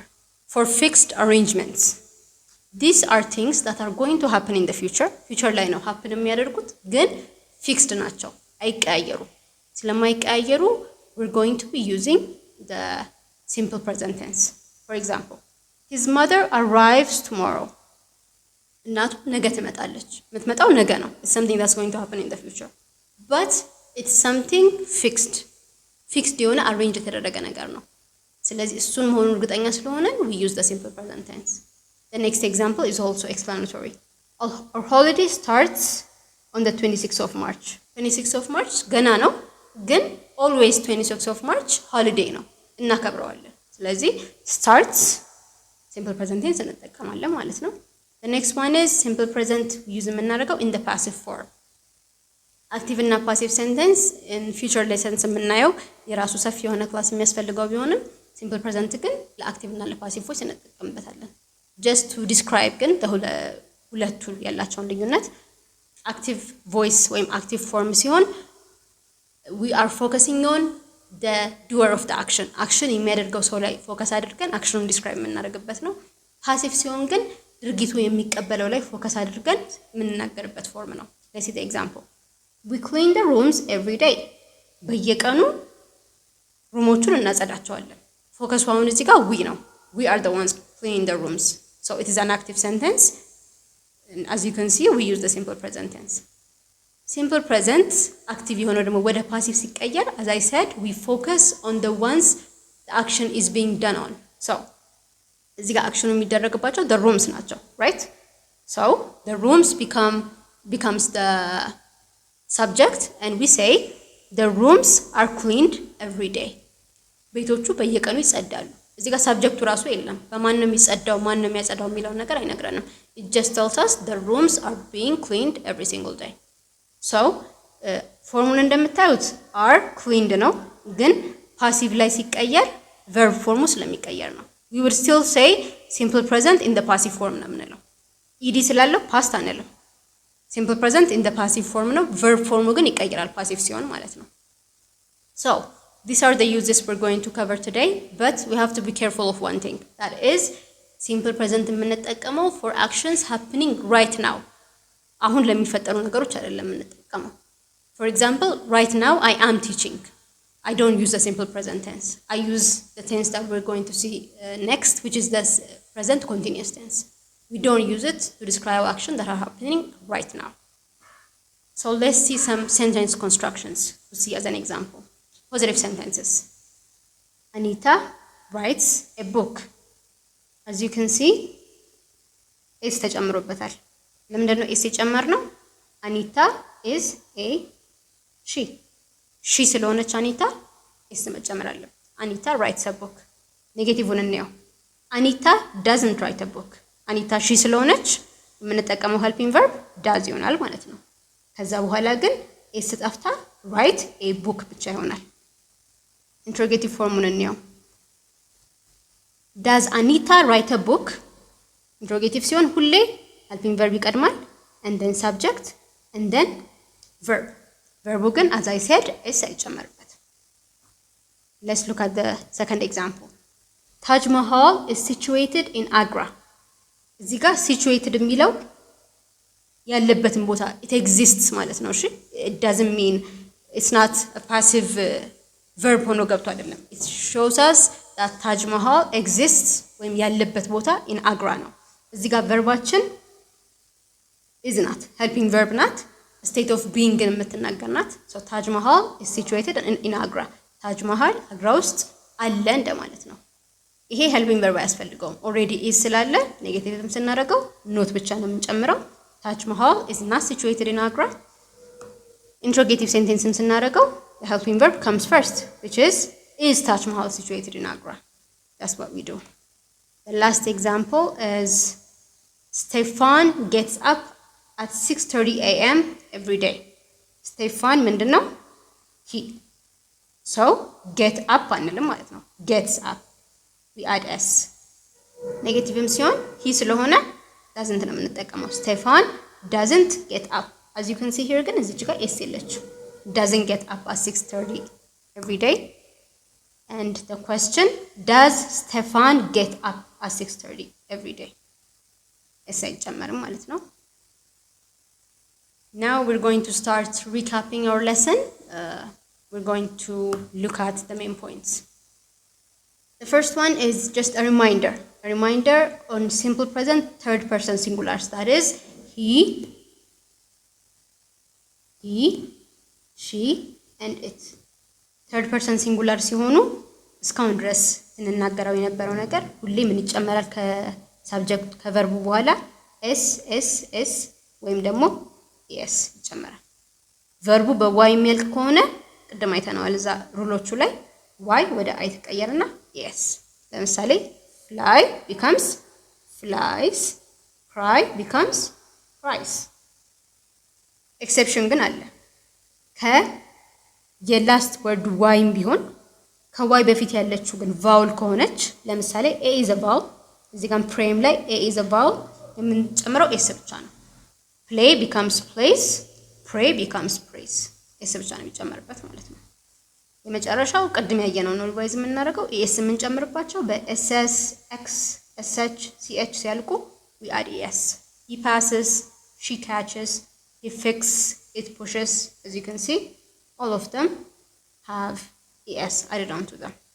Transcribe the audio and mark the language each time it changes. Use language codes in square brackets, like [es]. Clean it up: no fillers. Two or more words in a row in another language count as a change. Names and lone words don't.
[en] For fixed arrangements. These are things that are going to happen in the future. Future [am] ላይ ነው [en] happen [am] የሚያደርጉት ግን [en] fixed [am] ናቸው አይቀያየሩ። ስለማይቀያየሩ [en] we're going to be using the simple present tense. For example, his mother arrives tomorrow. [am] እናቱ ነገ ትመጣለች። የምትመጣው ነገ ነው። [en] It's something that's going to happen in the future. But it's something fixed. [am] Fixed የሆነ arrange የተደረገ ነገር ነው። ስለዚህ እሱን መሆኑን እርግጠኛ ስለሆነ [en] we use the simple present tense. The next example is also explanatory. Our holiday starts on the 26th of March. 26th of March [am] ገና ነው ግን [en] always 26th of March holiday [am] ነው እናከብረዋለን። ስለዚህ [en] starts simple present tense [am] እንጠቀማለን ማለት ነው። [en] The next one is simple present use የምናደርገው in the passive form. Active እና passive sentence in future lessons [am] የምናየው የራሱ ሰፊ የሆነ ክላስ የሚያስፈልገው ቢሆንም [en] simple present [am] ግን ለአክቲቭ እና ለፓሲቭ ቮይስ እንጠቀምበታለን። [en] Just to describe [am] ግን ሁለቱ ያላቸውን ልዩነት [en] active voice ወይም active form ሲሆን we are focusing on the doer of the action. [am] Action የሚያደርገው ሰው ላይ ፎከስ አድርገን አክሽኑን ዲስክራይብ የምናደርግበት ነው። ፓሲቭ ሲሆን ግን ድርጊቱ የሚቀበለው ላይ ፎከስ አድርገን የምንናገርበት ፎርም ነው። [en] Let's see the example. We clean the rooms every day. [am] በየቀኑ ሩሞቹን እናጸዳቸዋለን። ፎከሱ አሁን እዚህ ጋር [en] we ነው። We are the ones cleaning the rooms. So it is an active sentence. And as you can see, we use the simple present tense. Simple present active [am] የሆነው ደግሞ ወደ ፓሲቭ ሲቀየር [en] as I said, we focus on the ones the action is being done on. [am] So እዚህ ጋር አክሽኑ የሚደረግባቸው [en] the rooms [am] ናቸው, right? [en] So the rooms becomes the subject and we say the rooms are cleaned every day. [am] ቤቶቹ በየቀኑ ይጸዳሉ። እዚህ ጋር ሰብጀክቱ ራሱ የለም። በማን ነው የሚጸዳው ማን ነው የሚያጸዳው የሚለው ነገር አይነግረንም። [en] It just tells us the rooms are being cleaned every single day. So [am] ፎርሙን እንደምታዩት [en] are cleaned [am] ነው ግን ፓሲቭ ላይ ሲቀየር [en] verb [am] ፎርሙ ስለሚቀየር ነው። [en] We would still say simple present in the passive form [am] ነው የምንለው። [en] ed ስላለው past አንልም። simple present in the passive form ነው። verb [am] ፎርሙ ግን ይቀየራል ፓሲቭ ሲሆን ማለት ነው። [en] So these are the uses we're going to cover today, but we have to be careful of one thing. That is simple present የምንጠቀመው for actions happening right now. [am] አሁን ለሚፈጠሩ ነገሮች አይደለም የምንጠቀመው። [en] For example, right now I am teaching. I don't use the simple present tense. I use the tense that we're going to see next, which is the present continuous tense. We don't use it to describe actions that are happening right now. So let's see some sentence constructions to see as an example. Positive sentences. Anita writes a book. As you can see, is ተጨምሮበታል። [am] ለምንድን ነው [en] is የጨመርነው? Anita is a she. She [am] ስለሆነች አኒታ [en] is [am] መጨመር አለበት። [en] Anita writes a book. [am] ኔጌቲቭን እንየው። [en] Anita doesn't write a book. Anita she [am] ስለሆነች የምንጠቀመው [en] helping verb does [am] ይሆናል ማለት ነው። ከዛ በኋላ ግን [en] is ጠፍታ write a book [am] ብቻ ይሆናል። [en] Interrogative formuን እንየው። Does Anita write a book? Interrogative [am] ሲሆን ሁሌ [en] helping verb ይቀድማል and then subject and then verb. Verb ግን as I said is አይጨመርበት። Let's look at the second example. Taj Mahal is situated in Agra. [am] እዚህ ጋር [en] situated [am] የሚለው ያለበትን ቦታ [en] it exists [am] ማለት ነው እሺ [en] it doesn't mean it's not a passive verb [am] ሆኖ ገብቶ አይደለም [en] it shows us that Taj Mahal exists [am] ወይም ያለበት ቦታ [en] in Agra [am] ነው እዚህ ጋር [en] verbaችን is not helping verb not state of being [am] ግን የምትናገር ናት [en] so Taj Mahal is situated in Agra Taj Mahal [am] አግራ ውስጥ አለ እንደማለት ነው ይሄ [en] helping verb አያስፈልገውም already is [am] ስላለ ኔጌቲቭም ስናደርገው [en] not [am] ብቻ ነው የምንጨምረው [en] Taj Mahal is not situated in Agra interrogative sentence ስናደርገው the helping verb comes first which is Taj Mahal situated in Agra that's what we do the last example is Stefan gets up at 6:30 a.m. every day Stefan ምንድነው he so get up [am] አንልም ማለት ነው [en] gets up we add s [am] ኔጌቲቭም ሲሆን [en] he ስለሆነ doesn't [am] ነው የምንጠቀመው [en] Stefan doesn't get up as you can see here [am] ግን እዚህ ጋር [en] s የለችው doesn't get up at 6:30 every day and the question does Stefan get up at 6:30 every day s [am] አይጨመርም ማለት ነው [en] now we're going to start recapping our lesson we're going to look at the main points the first one is just a reminder on simple present third person singulars that is he she and it third person singular [am] ሲሆኑ እስካሁን ድረስ እንናገረው የነበረው ነገር ሁሌ ምን ይጨመራል ከሰብጀክት ከቨርቡ በኋላ s ወይም ደግሞ yes ይጨመራል ቨርቡ በy የሚያልቅ ከሆነ ቅድም አይተናል እዛ ሩሎቹ ላይ y ወደ i ተቀየረና yes ለምሳሌ [en] fly becomes flies cry becomes cries exception [am] ግን አለ የላስት ወርድ ዋይም ቢሆን ከዋይ በፊት ያለችው ግን ቫውል ከሆነች ለምሳሌ [en] a is a vowel [am] እዚህ ጋር ፕሬም [en] ላይ a is a vowel የምንጨምረው s [am] ብቻ ነው [en] play becomes plays pray becomes prays s [am] ብቻ ነው የሚጨመርበት ማለት ነው የመጨረሻው ቅድም ያየነው ነው ሪቫይዝ የምናደርገው s [en] የምንጨምርባቸው በss x sh ch ሲያልቁ we add es he passes she catches he fixes it pushes as you can see all of them have es added onto them